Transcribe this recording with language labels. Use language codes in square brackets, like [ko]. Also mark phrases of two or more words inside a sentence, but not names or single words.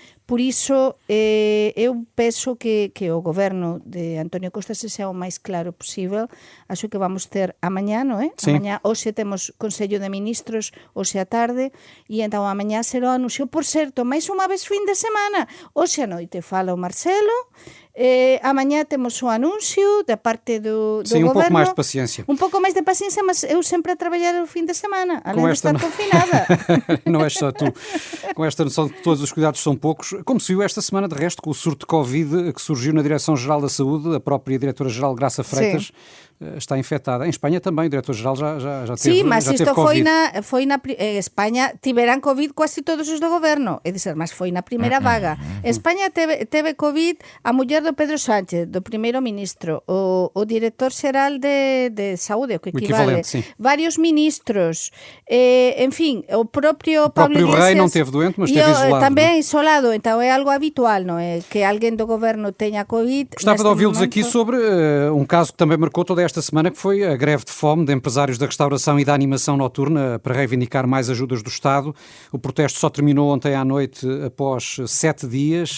[gl] Por iso, eu penso que o goberno de António Costa se sea o máis claro posible. [pt] Acho que vamos ter amanhã, [gl] non é? Sí. Amanhã, hoxe temos Consello de Ministros, hoxe a tarde, e entón amanhã será o anuncio. Por certo, máis unha vez fin de semana. Hoxe a noite fala o Marcelo, amanhã temos o anuncio da parte do [pt] Sim, [gl] goberno. [pt] um pouco mais de paciência. [gl] Un pouco máis de paciência, [pt] mas eu sempre a trabalhar o fin de semana, além de estar confinada. Não és só tu. Com esta noção de que todos os cuidados são poucos, como se viu esta semana, de resto, com o surto de Covid que surgiu na Direção-Geral da Saúde, a própria Diretora-Geral Graça Freitas está infectada. Em Espanha também, o Diretor-Geral já teve [gl] Sí, mas isto [pt] Covid. [gl] foi na en España tiveran Covid quase todos os do goberno, é dizer, mas foi na primeira vaga. España teve Covid, a muller do Pedro Sánchez, do primeiro-ministro, o director-xeral de saúde, o que equivale, varios ministros, enfim, o próprio Pablo Iglesias... rei non teve doente, mas esteve isolado. [pt] Também isolado, então é algo habitual, não é? Que alguém do governo tenha Covid... Gostava de ouvi-los aqui sobre um caso que também marcou toda esta semana, que foi a greve de fome de empresários da restauração e da animação noturna para reivindicar mais ajudas do Estado. O protesto só terminou ontem à noite após 7 dias.